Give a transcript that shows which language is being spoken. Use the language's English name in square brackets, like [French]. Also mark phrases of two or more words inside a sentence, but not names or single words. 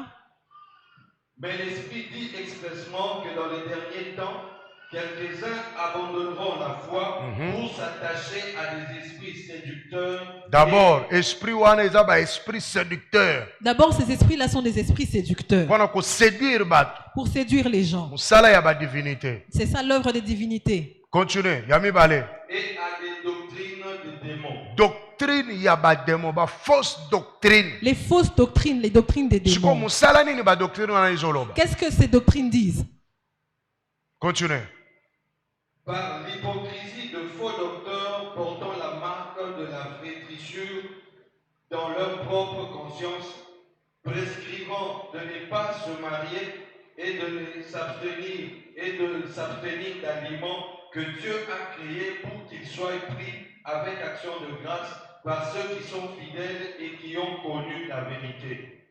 [French] Mais l'Esprit dit expressement que dans les derniers temps, quelques-uns abandonneront la foi pour s'attacher à des esprits séducteurs. [Lingala] D'abord, esprit wana eza ba [French] esprit séducteur. D'abord, ces esprits-là sont des esprits séducteurs. [Lingala] Wana ko séduire bato. [French] Pour séduire les gens. [Lingala] Musala ya ba divinité. [French] C'est ça l'œuvre des divinités. [Lingala] Continue, yami bale. [French] Et à des doctrines des démons. [Lingala] Doctrine ya ba démon, ba [French] fausse doctrine. Les fausses doctrines, les doctrines des Siko démons. [Lingala] musala nini ba doctrine wana izoloba. [French] Qu'est-ce que ces doctrines disent? Continue. Par l'hypocrisie de faux docteurs portant la marque de la flétrissure dans leur propre conscience, prescrivant de ne pas se marier et de s'abstenir d'aliments que Dieu a créés pour qu'ils soient pris avec action de grâce par ceux qui sont fidèles et qui ont connu la vérité.